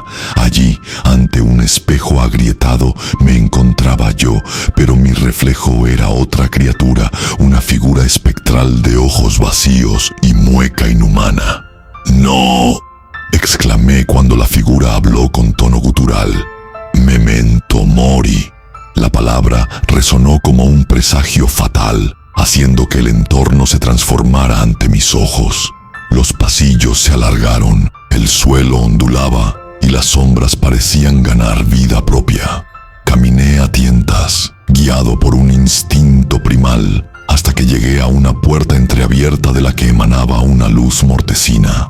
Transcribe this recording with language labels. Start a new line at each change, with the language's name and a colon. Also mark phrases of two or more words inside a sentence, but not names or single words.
Spanish: Allí, ante un espejo agrietado, me encontraba yo, pero mi reflejo era otra criatura, una figura espectral de ojos vacíos y mueca inhumana. «¡No!», exclamé cuando la figura habló con tono gutural.
Latin: «Memento mori».
Spanish: La palabra resonó como un presagio fatal, haciendo que el entorno se transformara ante mis ojos. Los pasillos se alargaron, el suelo ondulaba y las sombras parecían ganar vida propia. Caminé a tientas, guiado por un instinto primal, hasta que llegué a una puerta entreabierta de la que emanaba una luz mortecina.